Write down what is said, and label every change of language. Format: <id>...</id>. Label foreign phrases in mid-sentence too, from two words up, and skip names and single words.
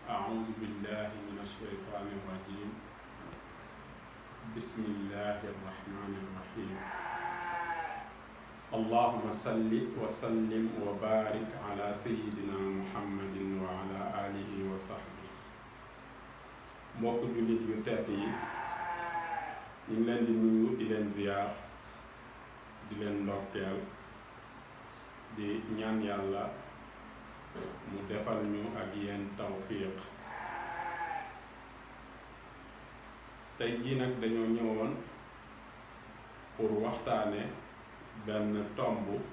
<ar>أعوذ بالله من الشيطان الرجيم بسم الله الرحمن الرحيم اللهم صل وسلم وبارك على سيدنا محمد وعلى آله وصحبه</ar> <wo>mbokk jullit yu tedd yi ñu ngi leen di nuyu di leen ziyaar di leen ndokkeel di ñaan yàlla mu defal ñu ak yéen tawfiq tey jii nag dañoo ñëwoon pour waxtaane benn tomb</wo>